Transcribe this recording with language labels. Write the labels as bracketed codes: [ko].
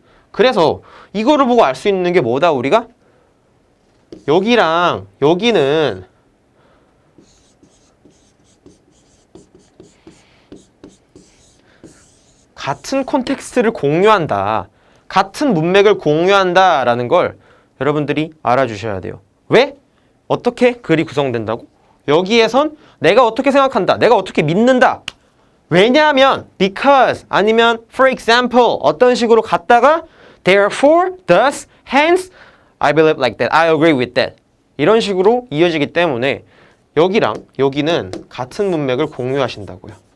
[ko] 그래서 이거를 보고 알 수 있는 게 뭐다 우리가? 여기랑 여기는 같은 콘텍스트를 공유한다. 같은 문맥을 공유한다 라는 걸 여러분들이 알아주셔야 돼요. 왜? 어떻게 글이 구성된다고? 여기에선 내가 어떻게 생각한다. 내가 어떻게 믿는다. 왜냐하면 [en] because [ko] 아니면 [en] for example [ko] 어떤 식으로 갔다가 [en] therefore, thus, hence I believe like that. I agree with that. [ko] 이런 식으로 이어지기 때문에 여기랑 여기는 같은 문맥을 공유하신다고요.